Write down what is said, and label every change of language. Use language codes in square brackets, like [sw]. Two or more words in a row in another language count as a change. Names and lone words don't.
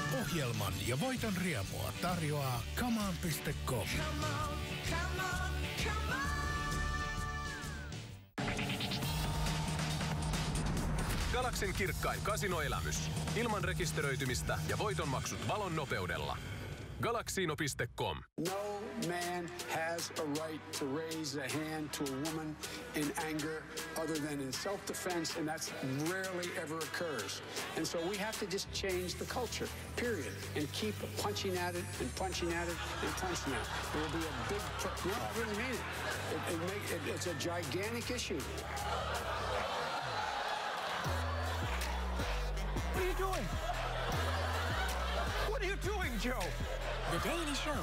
[fi] Ohjelman ja voiton riemua tarjoaa kamaan.com. Galaksin kirkkain kasinoelämys. Ilman rekisteröitymistä ja voitonmaksut valon nopeudella. Galaxino.com. [en] No man has a right to raise a hand to a woman in anger other than in self-defense, and that's rarely ever occurs. And so we have to just change the culture, period, and keep punching at it and punching at it and punching at it. It will be a big... No, I really mean it. It's a gigantic issue. What are you doing? What are you doing, Joe? The Daily Show.